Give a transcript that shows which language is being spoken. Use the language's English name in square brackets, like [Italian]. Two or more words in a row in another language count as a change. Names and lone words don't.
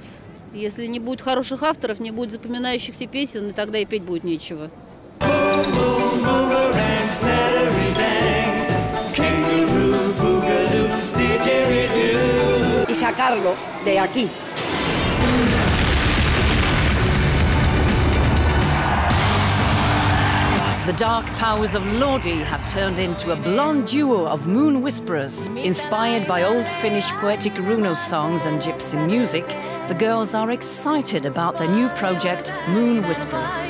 [Russian] Если не будет хороших авторов, не будет запоминающихся песен, и тогда и петь будет нечего. [Spanish] y sacarlo de aquí. [English] The dark powers of Lordi have turned into a blonde duo of moon whisperers. Inspired by old Finnish poetic runo songs and gypsy music, the girls are excited about their new project, Moon Whisperers.